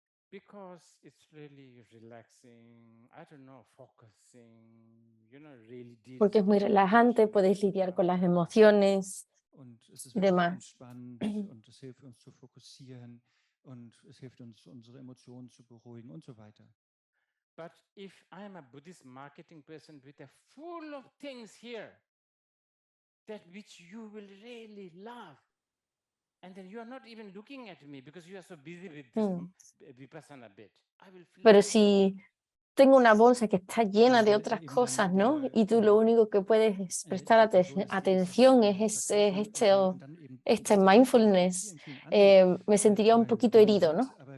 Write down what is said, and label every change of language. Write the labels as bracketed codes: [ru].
[en] Because it's really relaxing, I don't know, focusing, really deals. [es] Porque es muy relajante, puedes lidiar con las emociones y demás. [de] Und es hilft uns zu fokussieren und es hilft uns, unsere Emotionen zu beruhigen und so weiter. [en] But if I'm a Buddhist marketing person with a full of things here, that which you will really love, and then you are not even looking at me because you are so busy with this Vipassana bit, I will feel. [es] Pero si tengo una bolsa que está llena de otras cosas, ¿no? Y tú lo único que puedes prestar atención es este mindfulness, me sentiría un poquito herido, ¿no?